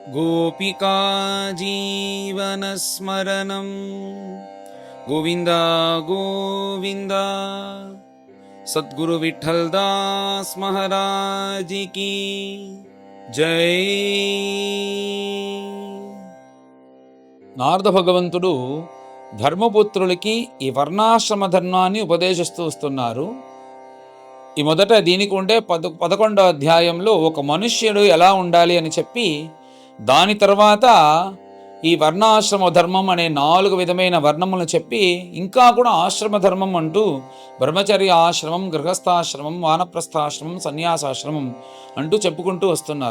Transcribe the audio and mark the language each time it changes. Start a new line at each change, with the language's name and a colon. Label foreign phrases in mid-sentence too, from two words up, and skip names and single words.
Sanskrit: गोपिका जीवनस्मरणं गोविन्द गोविन्द।
Hindi: सद्गुरु विठ्ठल दास महाराज की జై.
Telugu: నారద భగవంతుడు ధర్మపుత్రులకి ఈ వర్ణాశ్రమ ధర్మాన్ని ఉపదేశిస్తూ వస్తున్నారు. ఈ మొదట దీనికి ఉండే 11వ అధ్యాయంలో ఒక మనుష్యుడు ఎలా ఉండాలి అని చెప్పి, దాని తర్వాత ఈ వర్ణాశ్రమ ధర్మం అనే 4 విధమైన వర్ణములను చెప్పి, ఇంకా కూడా ఆశ్రమ ధర్మం అంటూ బ్రహ్మచర్య ఆశ్రమం, గృహస్థాశ్రమం, వానప్రస్థాశ్రమం, సన్యాసాశ్రమం అంటూ చెప్పుకుంటూ వస్తున్నారు.